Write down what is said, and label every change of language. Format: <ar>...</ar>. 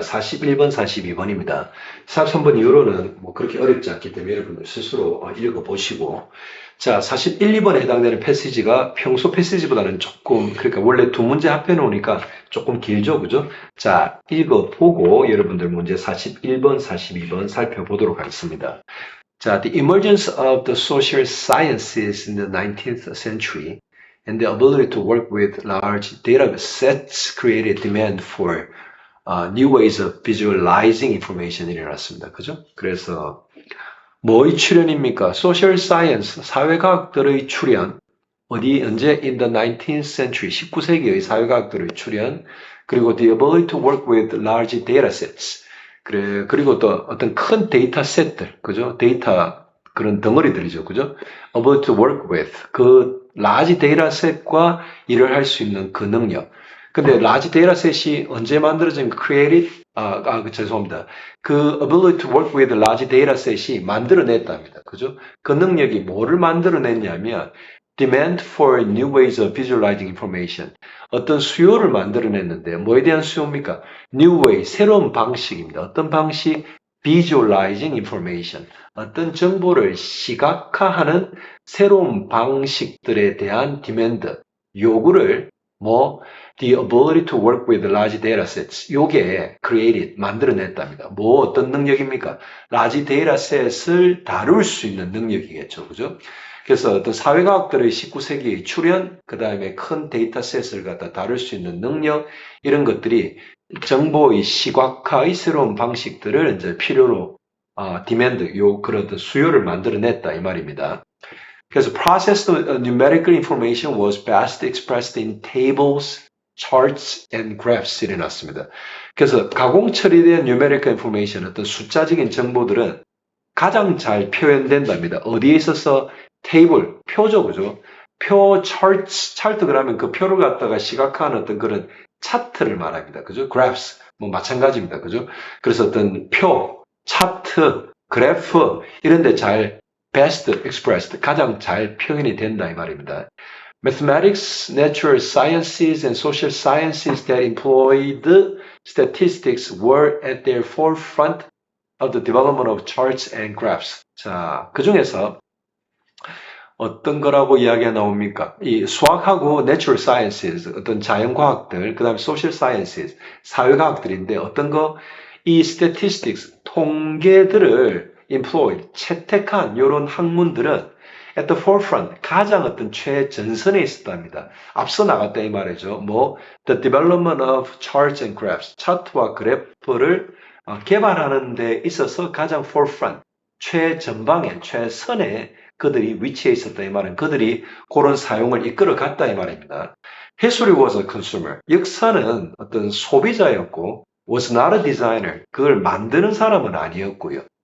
<ko>41번, 42번입니다. 43번 이후로는 뭐 그렇게 어렵지 않기 때문에 여러분들 스스로 읽어보시고, 자, 41, 2번에 해당되는 패시지가 평소 패시지보다는 조금, 그러니까 원래 두 문제 합해 놓으니까 조금 길죠, 그죠? 자, 읽어보고 여러분들 문제 41번, 42번 살펴보도록 하겠습니다.</ko> <en>자, the emergence of the social sciences in the 19th century and the ability to work with large data sets created demand for new ways of visualizing information</en> <ko>이 일어났습니다. 그죠? 그래서 뭐의 출현입니까?</ko> <en>Social science,</en> <ko>사회과학들의 출현. 어디, 언제?</ko> <en>In the 19th century,</en> <ko>19세기의 사회과학들의 출현. 그리고</ko> <en>the ability to work with large data sets.</en> <ko>그래, 그리고 또 어떤 큰 데이터 셋들, 그죠? 데이터, 그런 덩어리들이죠. 그죠?</ko> <en>able to work with.</en> <ko>그 large data set과 일을 할 수 있는 그 능력. 근데</ko> <en>large data set이</en> <ko>언제 만들어진</ko> <en>created?</en> <ko>죄송합니다.</ko> <en>그 ability to work with large data set</en> <ko>이 만들어냈답니다. 그죠? 그 능력이 뭐를 만들어냈냐면</ko> <en>demand for new ways of visualizing information.</en> <ko>어떤 수요를 만들어냈는데 뭐에 대한 수요입니까?</ko> <en>New way,</en> <ko>새로운 방식입니다. 어떤 방식?</ko> <en>Visualizing information.</en> <ko>어떤 정보를 시각화하는 새로운 방식들에 대한</ko> <en>demand,</en> <ko>요구를</ko> <en>the ability to work with large data sets.</en> <ko>요게 created, 만들어냈답니다. 뭐 어떤 능력입니까? large data set을 다룰 수 있는 능력이겠죠. 그죠? 그래서 어떤 사회과학들의 19세기의 출현, 그 다음에 큰 데이터셋을 갖다 다룰 수 있는 능력, 이런 것들이 정보의 시각화의 새로운 방식들을 이제 필요로, demand, 그런 어떤 수요를 만들어냈다, 이 말입니다. 그래서</ko> <en>processed numerical information was best expressed in tables, charts, and graphs</en> <ko>이 났습니다. 그래서 가공 처리된</ko> <en>numerical information,</en> <ko>어떤 숫자적인 정보들은 가장 잘 표현된답니다. 어디에 있어서? 테이블, 표죠, 그죠? 표, 차트 그러면 그 표를 갖다가 시각화하는 어떤 그런 차트를 말합니다. 그죠? graphs, 뭐 마찬가지입니다. 그죠? 그래서 어떤 표, 차트, 그래프, 이런 데 잘</ko> <en>best expressed,</en> <ko>가장 잘 표현이 된다 이 말입니다.</ko> <en>Mathematics, natural sciences, and social sciences that employed statistics were at their forefront of the development of charts and graphs.</en> <ko>자, 그 중에서 어떤 거라고 이야기가 나옵니까? 이 수학하고</ko> <en>natural sciences,</en> <ko>어떤 자연과학들, 그 다음에 social sciences, 사회과학들인데 어떤 거? 이 statistics, 통계들을 employ, 채택한 이런 학문들은</ko> <en>at the forefront,</en> <ko>가장 어떤 최전선에 있었답니다. 앞서 나갔다 이 말이죠.</ko> <en>the development of charts and graphs,</en> <ko>차트와 그래프를 개발하는 데 있어서 가장 forefront, 최전방에, 최선에 그들이 위치해 있었다 이 말은 그들이 그런 사용을 이끌어 갔다 이 말입니다.</ko> <en>History was a consumer.</en> <ko>역사는 어떤 소비자였고</ko> <en>was not a designer.</en> <ko>그걸 만드는 사람은 아니었고요.</ko>